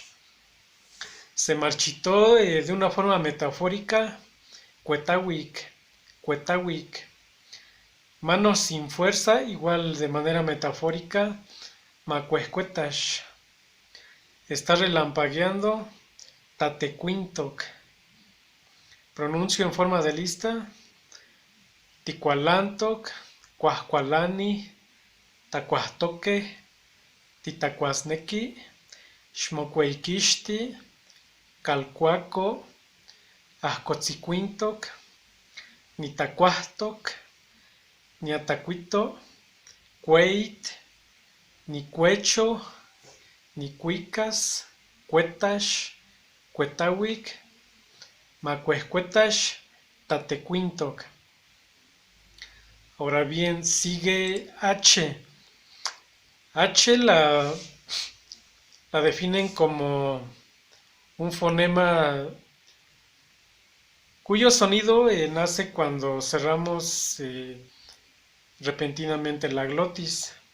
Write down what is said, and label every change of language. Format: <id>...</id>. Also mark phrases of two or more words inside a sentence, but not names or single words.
<es>Se marchitó de una forma metafórica,</es> <nah>cuetawic, cuetawic.</nah> <es>Manos sin fuerza, igual de manera metafórica, macuescuetash. Está relampagueando, tatecuintoc. Pronuncio en forma de lista,</es> <nah>ticualantoc, cuascualani, tacuastoque, titacuasnequi, xmocueikixti, calcuaco, ajcotzicuintoc, nitacuastoc, niatacuito, cueit, nicuecho, nicuicas, cuetash, cuetawic, macuescuetash, tatecuintoc.</nah> <es>Ahora bien, sigue H. H la definen como un fonema cuyo sonido nace cuando cerramos repentinamente la glotis,</es>